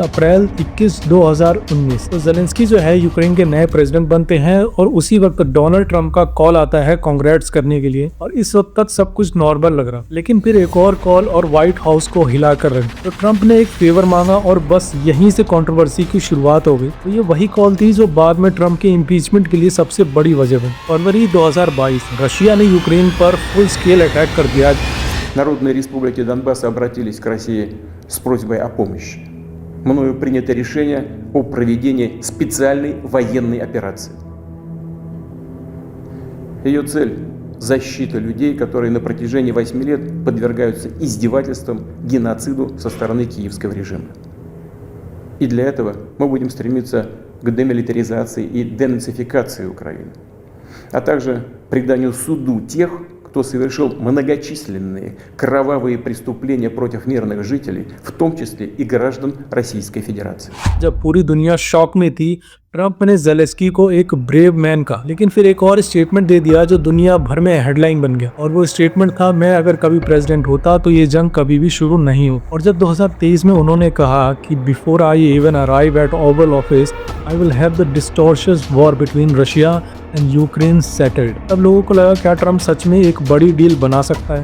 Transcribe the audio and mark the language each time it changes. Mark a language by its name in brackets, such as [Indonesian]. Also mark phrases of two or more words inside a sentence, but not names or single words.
[Hindi] अप्रैल 21, 2019 तो ज़ेलेंस्की जो है यूक्रेन के नए प्रेसिडेंट बनते हैं, और उसी वक्त डोनाल्ड ट्रंप का कॉल आता है कांग्रेट्स करने के लिए, और इस वक्त तक सब कुछ नॉर्मल लग रहा। लेकिन फिर एक और कॉल और व्हाइट हाउस को हिला कर रख तो ट्रंप ने एक फेवर मांगा, और बस यहीं से कंट्रोवर्सी की शुरुआत हो गई। तो ये वही कॉल थी जो बाद में ट्रंप के इम्पीचमेंट के लिए सबसे बड़ी वजह बनी। फरवरी 2022 रशिया ने यूक्रेन पर [English] full scale attack [Hindi] कर दिया। [Russian] Народные республики Донбасса обратились к России с просьбой о помощи. Мною принято решение о проведении специальной военной операции. Ее цель – защита людей, которые на протяжении 8 лет подвергаются издевательствам, геноциду со стороны киевского режима. И для этого мы будем стремиться к демилитаризации и денацификации Украины, а также преданию суду тех, кто совершил многочисленные кровавые преступления против мирных жителей, в том числе и граждан Российской Федерации. [Hindi] जब पूरी दुनिया शॉक में थी, ट्रंप ने ज़ेलेंस्की को एक [English] brave man [Hindi] कहा, लेकिन फिर एक और स्टेटमेंट दे दिया जो दुनिया भर में हेडलाइन बन गया, और वो स्टेटमेंट था, मैं अगर कभी प्रेसिडेंट होता तो ये जंग कभी भी शुरू नहीं हो। और जब 2023 में उन्होंने कहा कि [English] before I even arrive at Oval Office I will have the disastrous war between Russia and Ukraine settled, [Hindi] तब लोगों को लगा क्या ट्रंप सच में एक बड़ी डील बना सकता है।